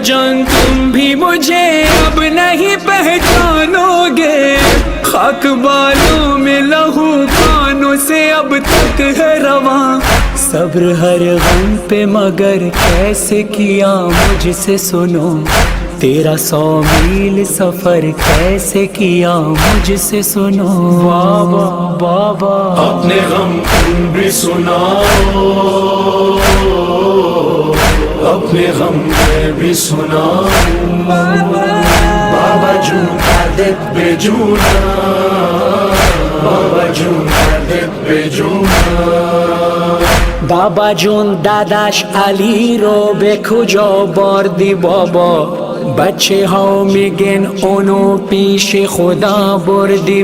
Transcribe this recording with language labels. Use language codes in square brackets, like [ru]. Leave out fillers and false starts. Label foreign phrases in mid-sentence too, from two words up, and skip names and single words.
[ur] جان تم بھی مجھے اب نہیں پہچانو گے خاک بالوں میں لہو کانوں سے اب تک ہے رواں صبر ہر غم پہ مگر کیسے کیا مجھ سے سنو تیرا 100 میل سفر کیسے کیا مجھ سے سنو بابا اپنے غم تم بھی سناؤ اپنے غم میں بھی سناؤ [fa] بابا جون دردت بجونا بابا جون دردت بجونا بابا جون داداش علی رو به کجا بردی بابا بچه ها میگن اونو پیش خدا بردی